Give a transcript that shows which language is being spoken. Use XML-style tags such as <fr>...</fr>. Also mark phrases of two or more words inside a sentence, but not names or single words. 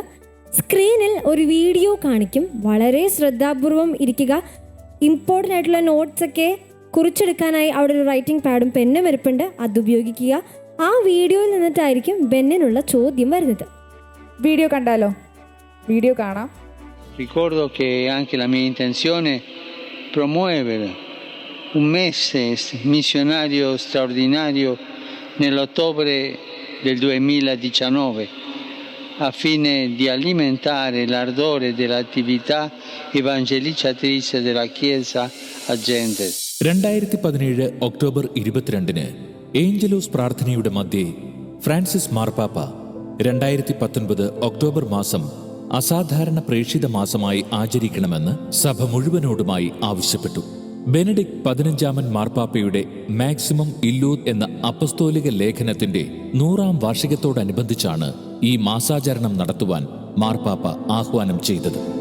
<ml>സ്ക്രീനിൽ ഒരു വീഡിയോ കാണിക്കും. വളരെ ശ്രദ്ധാപൂർവം ഇരിക്കുക. ഇമ്പോർട്ടൻ്റ് ആയിട്ടുള്ള നോട്ട്സൊക്കെ കുറിച്ചെടുക്കാനായി അവിടെ ഒരു</ml> <en>writing pad</en> <ml>പെന്നും ഇരിപ്പുണ്ട്, അത് ഉപയോഗിക്കുക. ആ വീഡിയോയിൽ നിന്നിട്ടായിരിക്കും ബെന്നിനുള്ള ചോദ്യം വരുന്നത്. വീഡിയോ കണ്ടാലോ? വീഡിയോ കാണാം.</ml> <it>Ricordo che anche la mia intenzione è promuovere un mese missionario straordinario nell'ottobre del 2019 a fine di alimentare l'ardore dell'attività evangelizzatrice della Chiesa a Gentes.</it> <ml>2017 ഒക്ടോബർ 22 ഏഞ്ചലോസ് പ്രാർത്ഥനയുടെ മധ്യേ ഫ്രാൻസിസ് മാർപ്പാപ്പ 2019 ഒക്ടോബർ മാസം അസാധാരണ പ്രേക്ഷിത മാസമായി ആചരിക്കണമെന്ന് സഭ മുഴുവനോടുമായി ആവശ്യപ്പെട്ടു. ബെനഡിക്ട് 15 മാർപ്പാപ്പയുടെ മാക്സിമം ഇല്ലൂദ് എന്ന അപ്പസ്തോലിക ലേഖനത്തിന്റെ 100ാം വാർഷികത്തോടനുബന്ധിച്ചാണ് ഈ മാസാചരണം നടത്തുവാൻ മാർപ്പാപ്പ ആഹ്വാനം ചെയ്തത്.</ml>